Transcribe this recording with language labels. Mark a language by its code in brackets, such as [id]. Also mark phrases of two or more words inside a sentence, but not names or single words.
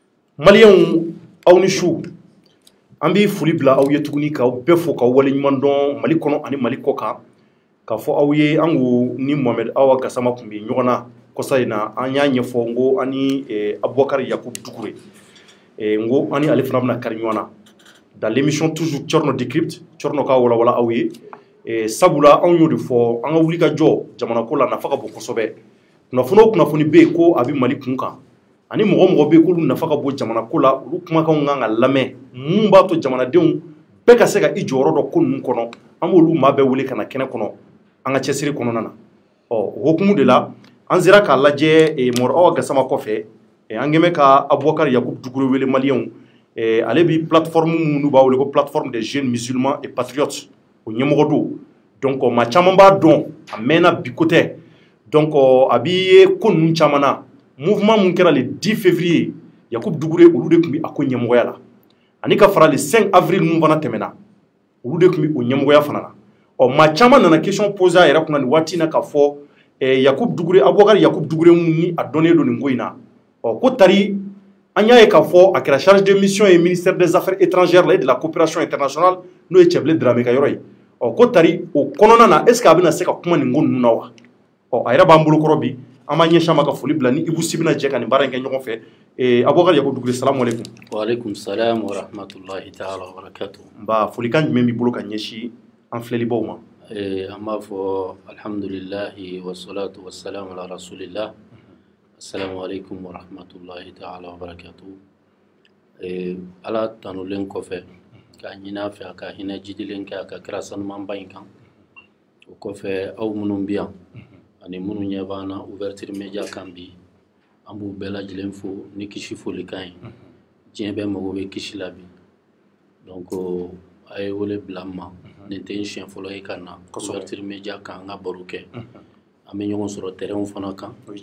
[bm] Maliens aw ni su an bɛ foli bila aw ye tuguni k'aw bɛɛ fo k'aw waleɲuman dɔn Mali kɔnɔ ani Mali kɔ kan k'a fɔ aw ye an ko ni Mohamed Awa Gassama tun bɛ ɲɔgɔn na kɔsa in na an y'a ɲɛfɔ n ko ani Abubakar Yakubu Dukure n ko ani ale fana bɛna kari ɲɔgɔn na [fr] dans l'émission toujours [bm] Thierno Décrypte Thierno ka walawala aw ye sabula anw y'o de fɔ an ka wuli ka jɔ jamana ko la nafa ka bon kosɛbɛ kunnafoni o kunnafoni bɛ yen ko a bɛ Mali kun kan ani mɔgɔ mɔgɔ bɛ yen k'olu nafa ka bon jamana ko la olu kumakanw kan ka lamɛn mun b'a to jamanadenw bɛɛ ka se ka i jɔyɔrɔ dɔ ko ninnu kɔnɔ an b'olu maa bɛɛ wele ka na kɛnɛ kɔnɔ an ka cɛsiri kɔnɔna na o hukumu de la an sera k'a lajɛ Mohamed Awa Gassama kɔfɛ an kɛn bɛ ka Abubakar Yakubu Dukure wele maliyɛnw ale bi plateforme minnu b'a wele ko [fr] plateforme des jeunes musulmans et patriotes [bm] o ɲɛmɔgɔ don donc maa caman b'a dɔn a mɛnna bi ko tɛ donc a bi ye ko ninnu caman na mouvement mun kɛra [fr] le 10 février [bm] Yakubu Dukure olu de tun bɛ a ko ɲɛmɔgɔya la ani ka fara [fr] le 5 avril [bm] mun fana tɛmɛna olu de tun bɛ o ɲɛmɔgɔya fana na maa caman nana [fr] question poser [bm] a yɛrɛ kunna nin waati in na k'a fɔ Yakubu Dukure Abubakar Yakubu Dukure mun ni a dɔnnen don nin ko in na ko tari an y'a ye k'a fɔ a kɛra [fr] charge de mission [bm] ye [fr] ministère des affaires étrangères [bm] la [fr] et de la coopération internationale [bm] n'o ye Cɛbilen Dramé ka yɔrɔ ye ko tari o kɔnɔna na [fr] est ce que [bm] a bɛna se ka kuma nin ko ninnu na wa a yɛrɛ b'an bolokɔrɔ bi an b'a ɲɛsin a ma ka foli bila ni Ibu Si bɛna jɛ ka nin baara in kɛ ɲɔgɔn fɛ Abubakar Yakubu Dukure [ar] سلام عليكم. وعليكم السلام ورحمة الله تعالى وبركاته. [bm] Nba folikan jumɛn b'i bolo ka ɲɛsin an filɛlibaw ma. An b'a fɔ [ar] الحمد لله والصلاة والسلام على رسول الله. السلام عليكم ورحمة الله تعالى وبركاته. [bm] Ala tanulen kɔfɛ k'a ɲini a fɛ a ka hinɛ jidilen kɛ a ka kira sanumanba in kan o kɔfɛ aw minnu bɛ yan ani minnu ɲɛ b'an na [fr] ouverture media [bm] kan bi an b'u bɛɛ lajɛlen fo ni kisi folikan ye diɲɛ bɛɛ mago bɛ kisi la bi donc a ye wele bila n ma nin tɛ n siɲɛ fɔlɔ ye ka na [fr] ouverture media [bm] kan an ka baro kɛ an bɛ ɲɔgɔn sɔrɔ terrain fana kan